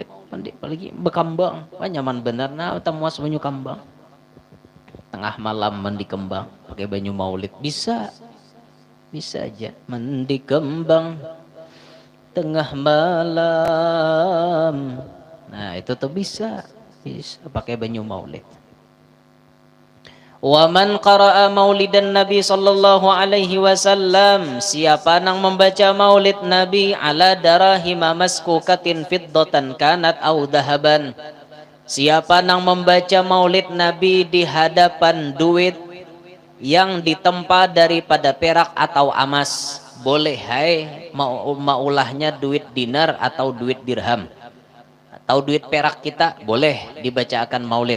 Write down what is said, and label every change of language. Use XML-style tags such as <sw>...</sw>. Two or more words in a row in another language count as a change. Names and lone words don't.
<bjn>Mandi apalagi bekambang, nyaman bener nah betamuas banyu kambang. Tengah malam mandi kembang pakai banyu maulid bisa aja mandi kembang tengah malam. Nah itu tuh bisa pakai banyu maulid.</bjn> <ar>Wa man qara'a maulidan Nabi sallallahu alaihi wasallam,</ar> <bjn>siapa nang membaca maulid Nabi</bjn> <ar>ala darahima maskukatin fiddatan kanat au dahaban,</ar> <bjn>siapa nang membaca maulid Nabi di hadapan duit yang ditempa daripada perak atau emas, boleh maulahnya duit dinar atau duit dirham atau duit perak kita, boleh dibacakan maulid.</bjn>